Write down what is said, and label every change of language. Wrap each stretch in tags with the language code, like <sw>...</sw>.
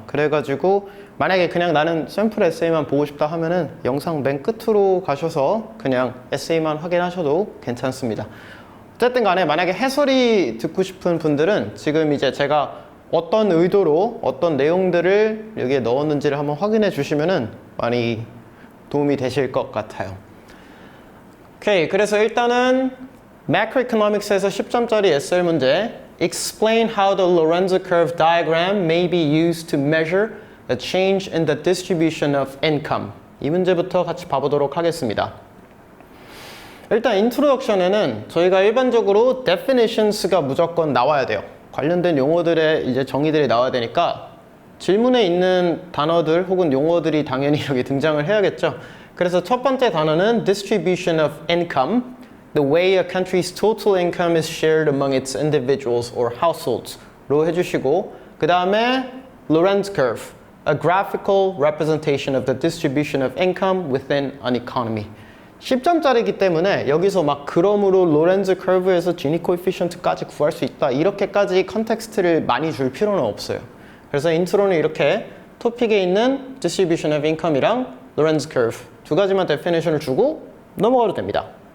<ko>그래가지고 만약에 그냥 나는 샘플 에세이만 보고 싶다 하면은 영상 맨 끝으로 가셔서 그냥 에세이만 확인하셔도 괜찮습니다. 어쨌든 간에 만약에 해설이 듣고 싶은 분들은 지금 이제 제가 어떤 의도로 어떤 내용들을 여기에 넣었는지를 한번 확인해 주시면은 많이 도움이 되실 것 같아요. 오케이, 그래서 일단은 Macroeconomics에서 10점짜리 SL 문제</ko> <en>Explain how the Lorenz curve diagram may be used to measure the change in the distribution of income.</en> <ko>이 문제부터 같이 봐보도록 하겠습니다. 일단 인트로덕션에는 저희가 일반적으로 definitions가 무조건 나와야 돼요. 관련된 용어들의 이제 정의들이 나와야 되니까 질문에 있는 단어들 혹은 용어들이 당연히 여기 등장을 해야겠죠. 그래서 첫 번째 단어는</ko> <en>distribution of income, the way a country's total income is shared among its individuals or households로</en> <ko>해주시고 그 다음에</ko> <en>Lorenz curve, a graphical representation of the distribution of income within an economy.</en> <ko>10점짜리이기 때문에 여기서 막 그럼으로 로렌즈 커브에서 지니 코에피션트까지 구할 수 있다 이렇게까지 컨텍스트를 많이 줄 필요는 없어요. 그래서 인트로는 이렇게 토픽에 있는 distribution of income이랑 로렌즈 커브 두 가지만 데피니션을 주고 넘어가도 됩니다.</ko>